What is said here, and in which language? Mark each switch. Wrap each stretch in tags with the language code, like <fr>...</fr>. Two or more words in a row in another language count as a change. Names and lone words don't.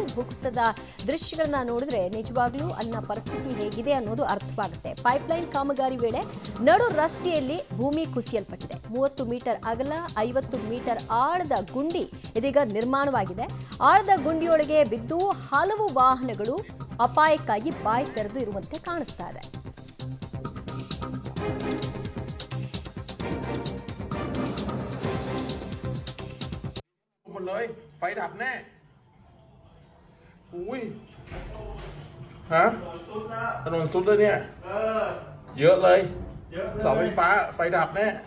<kn>ಭೂಕುಸಿತದ ದೃಶ್ಯಗಳನ್ನ ನೋಡಿದ್ರೆ ನಿಜವಾಗ್ಲೂ ಅಲ್ಲಿನ ಪರಿಸ್ಥಿತಿ ಹೇಗಿದೆ ಅನ್ನೋದು ಅರ್ಥವಾಗುತ್ತೆ. ಪೈಪ್ಲೈನ್ ಕಾಮಗಾರಿ ವೇಳೆ ನಡು ರಸ್ತೆಯಲ್ಲಿ ಭೂಮಿ ಕುಸಿಯಲ್ಪಟ್ಟಿದೆ. 30 ಮೀಟರ್ ಅಗಲ 50 ಮೀಟರ್ ಆಳದ ಗುಂಡಿ ಇದೀಗ ನಿರ್ಮಾಣವಾಗಿದೆ. ಆಳದ ಗುಂಡಿಯೊಳಗೆ ಬಿದ್ದು ಹಲವು ವಾಹನಗಳು ಅಪಾಯಕ್ಕಾಗಿ ಬಾಯಿ ತೆರೆದು ಇರುವಂತೆ ಕಾಣಿಸ್ತಾ ಇದೆ.</kn> <th>เลยไฟดับแน่อุ้ยฮะถนนสุดเลยเนี่ยเยอะเลยเสาไฟฟ้าไฟดับแน่</th>